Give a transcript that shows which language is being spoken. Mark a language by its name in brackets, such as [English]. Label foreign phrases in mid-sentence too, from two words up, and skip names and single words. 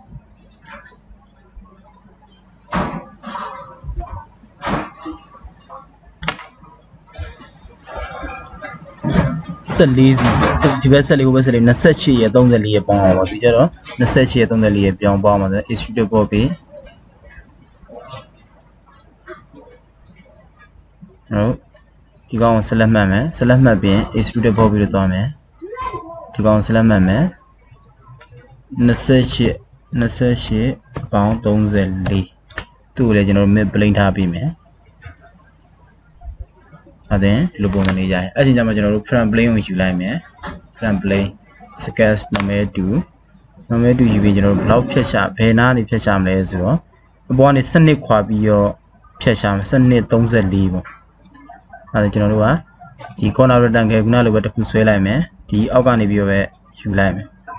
[Burmese] 14 စီဒီဘက်14ဟိုဘက်14 28ရဲ့34ရဲ့ပေါင်းအောင်ပါဒီကြတော့28ရဲ့34ရဲ့ပြောင်းပေါင်းပါဆို extrude ပေါ်ပြီးဟုတ်ဒီကောင်ဆက်လက်မှတ်မယ်ဆက်လက်မှတ်ပြီး extrude ပေါ်ပြီးတော့သွားမယ်ဒီကောင်ဆက်လက်မှတ်မယ် 28ပေါင်း34သူ့ကိုလည်းကျွန်တော်တို့ [English] mid plane [Burmese] ထားပြီးမယ်အဲ့ဒါဒီလိုပုံစံလေးရတယ်အဲ့ဒီကျမှကျွန် တော်တို့ [English] front plane [Burmese] ကိုယူလိုက်မယ် [English] front plane sketch [Burmese] နာမည်တူယူပြီးကျွန်တော်တို့ဘယ်လောက်ဖြတ်ရှာဘယ်နားနေဖြတ်ရှာမလဲဆိုတော့အပေါ်ကနေ12ခွာပြီးတော့ဖြတ်ရှာမယ်12 34ပေါ့အဲ့ဒါကျွန်တော်တို့ကဒီ [English] corner rectangle [Burmese] ခုနလိုပဲတစ်ခုဆွဲလိုက်မယ်ဒီအောက်ကနေပြီးတော့ပဲယူလိုက်မယ်